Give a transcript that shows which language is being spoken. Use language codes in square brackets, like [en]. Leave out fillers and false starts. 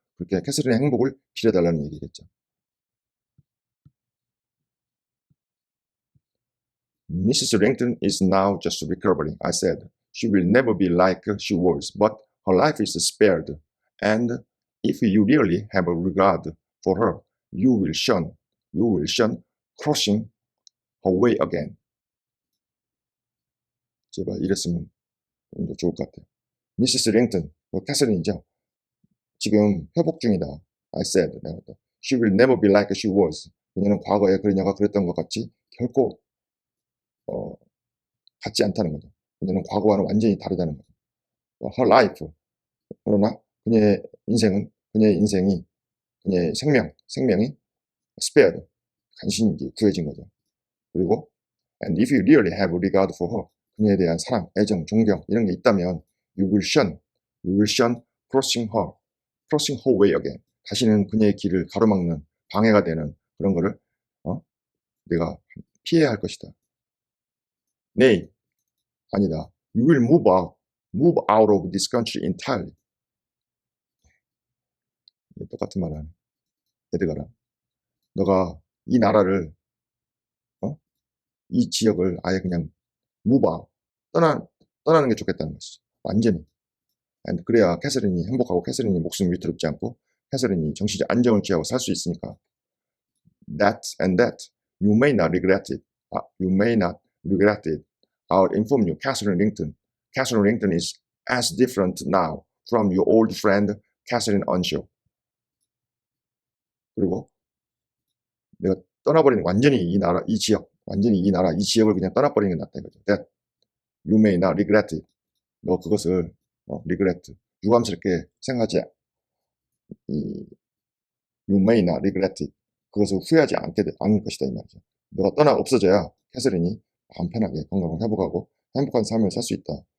[ko] 그렇게 캐서린의 행복을 빌어달라는 얘기겠죠. [en] Mrs. Langton is now just recovering, I said. She will never be like she was, but her life is spared. And if you really have a regard for her, you will shun crossing her way again. [ko] 제발 이랬으면 좀 더 좋을 것 같아요. 미시스 랭턴, 캐서린이죠. 지금 회복 중이다. [en] I said. She will never be like she was. [ko] 그녀는 과거에 그녀가 그랬던 것 같이 결코 같지 않다는 거죠. 그녀는 과거와는 완전히 다르다는 거죠. [en] Her life. [ko] 그러나 그녀의 인생이, 그녀의 생명이 spared. 간신히 구해진 거죠. 그리고 [en] and if you really have regard for her, [ko] 그녀에 대한 사랑, 애정, 존경 이런 게 있다면 [en] you will shun crossing her way again. [ko] 다시는 그녀의 길을 가로막는 방해가 되는 그런 거를 내가 피해야 할 것이다. [en] Nay, [ko] 아니다. [en] You will move out of this country entirely. [ko] 똑같은 말을 하네. 에드가랑. 너가 이 나라를, 이 지역을 아예 그냥 move out, 떠나는 게 좋겠다는 것이죠. 완전히. And 그래야 캐서린이 행복하고 캐서린이 목숨이 위태롭지 않고 캐서린이 정신적 안정을 취하고 살 수 있으니까. [en] That, you may not regret it. You may not regret it. I'll inform you, Catherine Rington. Catherine Rington is as different now from your old friend Catherine Unshaw. [ko] 그리고 내가 떠나버리는 완전히 이 지역을 그냥 떠나버리는 게 낫다 이거죠. [en] That you may not regret it. [ko] 너 그것을 [en] regret, [ko] 유감스럽게 생각하지 [en] you may not regret it. [ko] 그것을 후회하지 않을 것이다 이 말이죠. 너가 없어져야 캐서린이 마음 편하게 건강을 회복하고 행복한 삶을 살 수 있다.